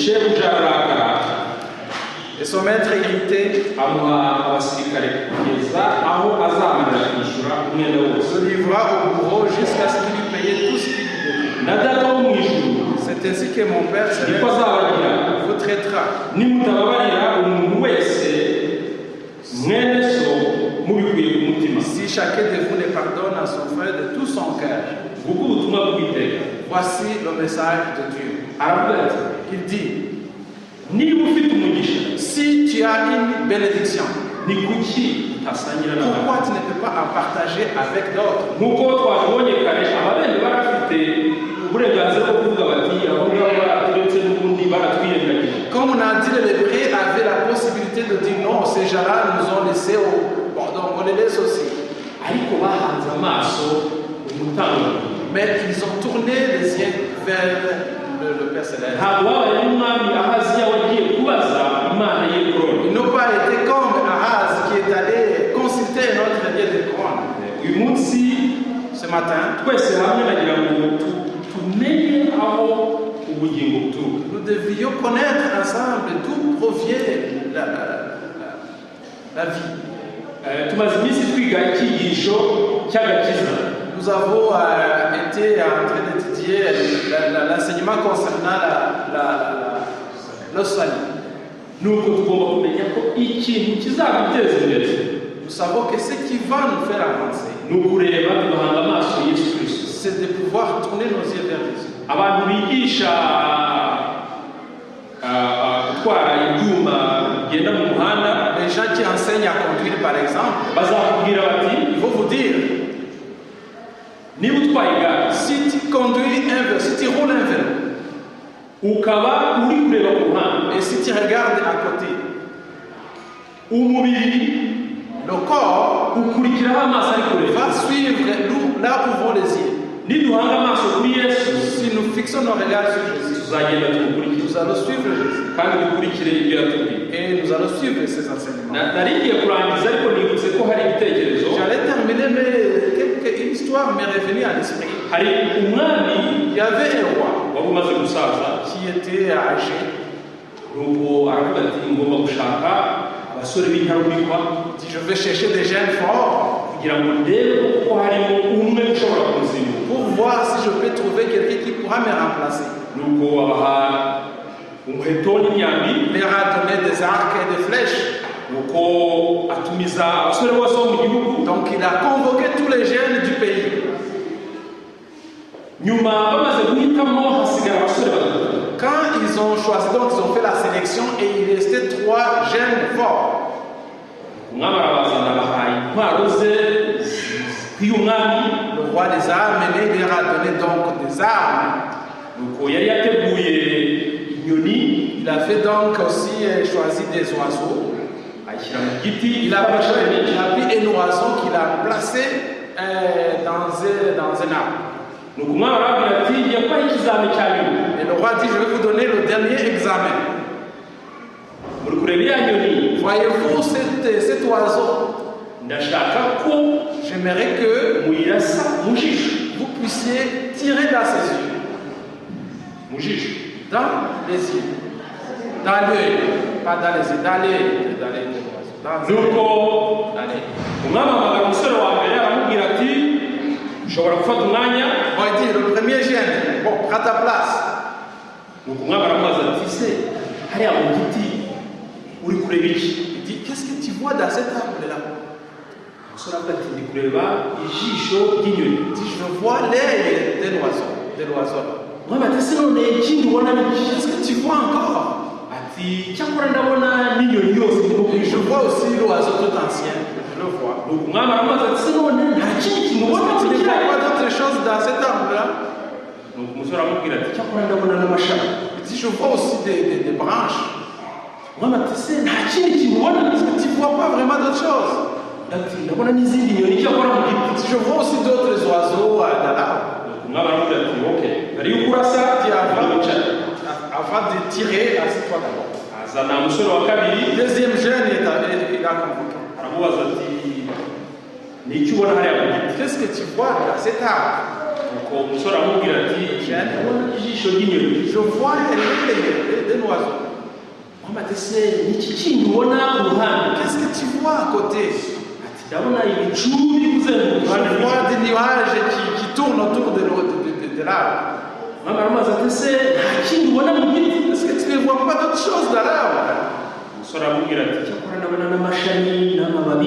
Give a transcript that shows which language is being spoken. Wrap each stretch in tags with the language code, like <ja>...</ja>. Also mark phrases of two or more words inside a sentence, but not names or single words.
<rw>Shebuja arakara</rw> <fr>Et son maître irrité</fr> <rw>amuha abasirikare kugeza aho azamarira kwishyura umwenda wose.</rw> <fr>se livra au bourreau jusqu'à ce qu'il eût payé tout ce qu'il devait.</fr> <rw>Na data wo mu ijuru</rw> <fr>C'est ainsi que mon Père</fr> <rw>niko azabagira</rw> <fr>vous traitera.</fr> <rw>nimutababarira umuntu wese mwene so mubikuye ku mutima.</rw> <fr>Si chacun de vous ne pardonne à son frère de tout son cœur.</fr> <rw>Nguko ubutumwa bw'Uwiteka.</rw> <fr>Voici le message de Dieu.</fr> <rw>Aravuga ati,</rw> <fr>Il dit,</fr> <rw>niba ufite umugisha</rw> <fr>si tu as une bénédiction,</fr> <rw>ni kuki utasangira n'abandi?</rw> <fr>pourquoi tu ne peux pas en partager avec d'autres?</fr> <rw>Nk'uko twabibonye kare, ababembe barafite uburenganzira bwo kuvuga bati abo ngabo baraturetse n'ubundi baratwirengagije.</rw> <fr>Comme on a dit, les Hébreux avaient la possibilité de dire non, ces gens-là nous ont laissés au... Bon, donc on les laisse aussi.</fr> <rw>Ariko bahanze amaso umutanga.</rw> <fr>Mais ils ont tourné les yeux vers le Père Céleste.</fr> <rw>Ntabwo babaye n'umwami Ahaziya wagiye kubaza Imana ye Koroni.</rw> <fr>Ils n'ont pas été comme Ahaz qui est allé consulter notre Dieu de couronne.</fr> <rw>Uyu munsi</rw> <fr>Ce matin,</fr> <rw>twese hamwe nagira ngo tumenye aho ubugingo buturuka.</rw> <fr>nous devions connaître ensemble d'où provient la vie.</fr> <rw>Tumaze iminsi twiga icyigisho cy'agakiza.</rw> <fr>Nous avons été en train d'étudier l'enseignement concernant le salut.</fr> <rw>Nuko tugomba kumenya ko ikintu kizaduteza imbere.</rw> <fr>Nous savons que ce qui va nous faire avancer,</fr> <rw>ni ukureba tugahanga amaso Yesu Kristo.</rw> <fr>c'est de pouvoir tourner nos yeux vers Jésus.</fr> <rw>Abantu bigisha gutwara ibyuma bigenda mu muhanda,</rw> <fr>Les gens qui enseignent à conduire, par exemple,</fr> <rw>bazakubwira bati,</rw> <fr>ils vont vous dire,</fr> <rw>niba utwaye igare</rw> <fr>si tu conduis un vélo, si tu roules un vélo,</fr> <rw>ukaba uri kureba ku ruhande,</rw> <fr>et si tu regardes à côté,</fr> <rw>umubiri</rw> <fr>le corps</fr> <rw>ukurikiraho amaso ari kureba.</rw> <fr>va suivre là où vont les yeux.</fr> <rw>Niduhanga amaso kuri Yesu,</rw> <fr>Si nous fixons nos regards sur Jésus,</fr> <rw>tuzagenda tumukurikira</rw> <fr>nous allons suivre Jésus.</fr> <rw>kandi dukurikire ibyo yatubwiye.</rw> <fr>Et nous allons suivre ses enseignements.</fr> <rw>Nari ngiye kurangiza ariko nibutse ko hari ibitekerezo.</rw> <fr>J'allais terminer, mais une histoire m'est revenue à l'esprit.</fr> <rw>Hari umwami</rw> <fr>Il y avait un roi</fr> <rw>wari umaze gusaza,</rw> <fr>qui était âgé.</fr> <rw>nuko aravuga ati ngomba gushaka abasore b'intarumikwa</rw> <fr>Il dit, je vais chercher des jeunes forts</fr> <rw>kugira ngo ndebe ko harimo umwe ushobora kunsimbura.</rw> <fr>pour voir si je peux trouver quelqu'un qui pourra me remplacer.</fr> <rw>Nuko abaha umuheto n'imyambi,</rw> <fr>Il leur a donné des arcs et des flèches.</fr> <rw>nuko atumiza abasore bose bo mu gihugu.</rw> <fr>Donc il a convoqué tous les jeunes du pays.</fr> <rw>Nyuma bamaze guhitamo hasigara abasore batatu.</rw> <fr>Quand ils ont choisi, donc ils ont fait la sélection et il restait 3 jeunes forts.</fr> <rw>Umwami arabazana abahaye intwaro ze zikwiye umwami.</rw> <fr>Le roi des armes, il leur a donné donc des armes.</fr> <rw>Nuko yari yateguye inyoni,</rw> <fr>Il a fait donc aussi choisi des oiseaux.</fr> <rw>ayishyira mu giti.</rw> <fr>Il a pris un oiseau qu'il a placé dans un arbre.</fr> <rw>Nuko umwami arababwira ati ngiye kubaha ikizami cya nyuma.</rw> <fr>Et le roi dit, je vais vous donner le dernier examen.</fr> <rw>Muri kureba iriya nyoni,</rw> <fr>Voyez-vous cet oiseau?</fr> <rw>ndashaka ko</rw> <fr>J'aimerais que</fr> <rw>muyirasa mu jisho.</rw> <fr>vous puissiez tirer dans ses yeux.</fr> <rw>Mu jisho.</rw> <fr>Dans les yeux. Dans l'œil. Pas dans les yeux. Dans l'œil. Dans l'œil de l'oiseau. Dans</fr> <rw>Nuko</rw> <fr>l'œil.</fr> <rw>umwami ahamagara umusore wa mbere aramubwira ati ushobora gufata umwanya.</rw> <fr>On va dire, le premier jeune, bon, prends ta place.</fr> <rw>Nuko umwami aramubaza ati se hariya mu giti uri kureba iki?</rw> <fr>Il dit, qu'est-ce que tu vois dans cet arbre-là?</fr> <rw>Umusore avuga ati ndi kureba ijisho ry'inyoni.</rw> <fr>Il dit, je vois l'œil de l'oiseau.</fr> <rw>Umwami ati se none ikindi ubona ni iki?</rw> <fr>Qu'est-ce que tu vois encore?</fr> <rw>Ati cyakora ndabona n'inyoni yose iri ku</rw> <fr>Je</fr> <rw>ijuru.</rw> <fr>vois aussi l'oiseau tout ancien. Je le vois.</fr> <rw>Nuko umwami aramubaza ati se none nta kindi kintu ubona</rw> <fr>Tu ne</fr> <rw>kiri</rw> <fr>vois</fr> <rw>hano?</rw> <fr>pas d'autre chose dans cet arbre-là?</fr> <rw>Nuko umusore aramubwira ati cyakora ndabona n'amashami.</rw> <fr>Il dit, je vois aussi des branches.</fr> <rw>Umwami ati se nta kindi kintu ubona?</rw> <fr>Est-ce que tu ne vois pas vraiment d'autre chose?</fr> <rw>Ati ndabona n'izindi nyoni cyakora mu giti.</rw> <fr>Je vois aussi d'autres oiseaux dans l'arbre.</fr> <rw>Nuko umwami aramubwira ati okay mbere y'uko urasa</rw> <fr>avant de tirer, assieds-toi d'abord.</fr> <rw>azana umusore wa kabiri</rw> <fr>Deuxième jeune, il a convoqué.</fr> <rw>aramubaza ati ni iki ubona hariya mu giti</rw> <fr>Qu'est-ce que tu vois dans cet arbre?</fr> <rw>nuko umusore aramubwira ati ndabona ijisho ry'inyoni</rw> <fr>Je vois un oiseau.</fr> <rw>mama ese ni iki kintu ubona ku ruhande</rw> <fr>Qu'est-ce que tu vois à côté?</fr> <rw>ati ndabona ibicu biri kuzenguruka</rw> <fr>Je vois des nuages qui tournent autour de l'arbre.</fr> <rw>mama aramubaza ati ese nta kindi ubona mu giti</rw> <fr>Est-ce que tu ne vois pas d'autre chose dans l'arbre?</fr> <rw>umusore aramubwira ati cyakora ndabona n'amashami n'amababi</rw>